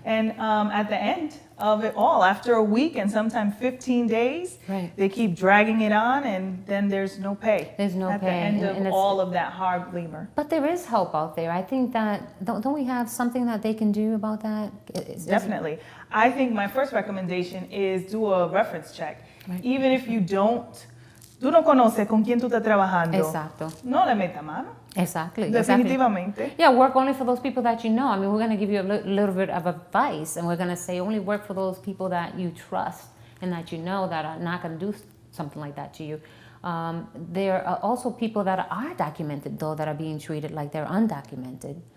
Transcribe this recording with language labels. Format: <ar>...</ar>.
<en>And at the end of it all, after a week and sometimes 15 days, they keep dragging it on, and then there's no pay. There's no pay. At the end of all of that hard labor. But there is help out there. I think that, don't we have something that they can do about that? Definitely. I think my first recommendation is do a reference check. Even if you don't,</en> <es>tú no conoces con quién tú estás trabajando. Exacto. No le meta mano.</es> <en>Exactly.</en> <es>Definitivamente.</es> <en>Yeah, work only for those people that you know. I mean, we're going to give you a little bit of advice, and we're going to say only work for those people that you trust and that you know that are not going to do something like that to you. There are also people that are documented, though, that are being treated like they're undocumented.</en>